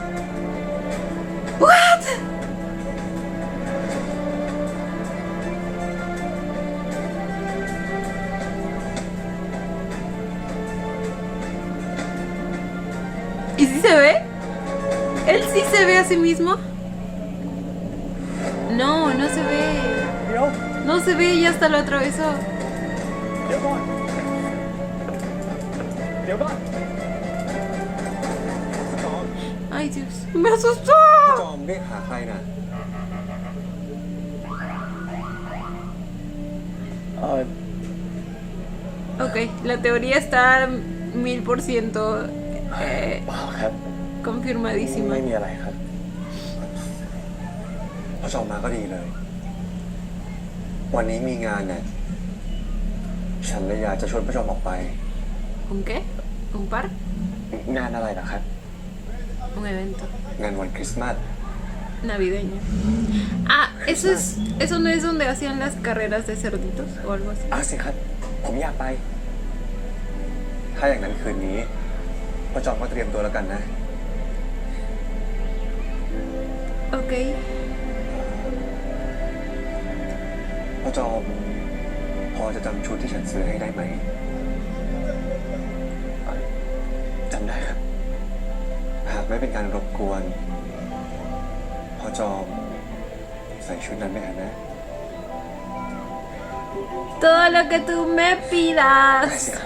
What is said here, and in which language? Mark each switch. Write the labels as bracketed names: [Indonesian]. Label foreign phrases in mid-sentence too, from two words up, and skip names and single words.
[English] What? [Spanish] ¿Y si se ve? ¿Él sí se ve a sí mismo? No, no se ve. [Thai] เดี๋ยว [Spanish] No se ve y hasta lo atravesó. [Thai] เดี๋ยวก่อน เดี๋ยวก่อน [Spanish] Ay, Dios. Me asustó. [Thai] จอมเรียกหาใครนะ [Spanish] Ok, la teoría está 1000% [Thai] เปล่าครับ [Spanish] confirmadísima. [Thai] ไม่มีอะไรครับ พอจอมมาก็ดีเลย วันนี้มีงานเนี่ย ฉันเลยอยากจะชวนพระจอมออกไป [Spanish] ¿Un qué? ¿Un par? [Thai] งานอะไรนะครับ [Spanish] Un evento [Thai] งานวันคริสต์มาส [Spanish] navideño. Ah, eso no es donde hacían las carreras de cerditos o algo así. [Thai] อ้าวสิครับ ผมอยากไป ถ้าอย่างนั้นคืนนี้พระจอมก็เตรียมตัวแล้วกันนะ [Spanish] Ok. [Thai] พระจอมพอจะจำชุดที่ฉันซื้อให้ได้ไหม จำได้ครับ หากไม่เป็นการรบกวนพอจอมใส่ชุดนั้นไหมฮะนะ [Spanish] Todo lo que tú me [Thai] ได้สิ [Spanish] pidas. [Thai] ครับ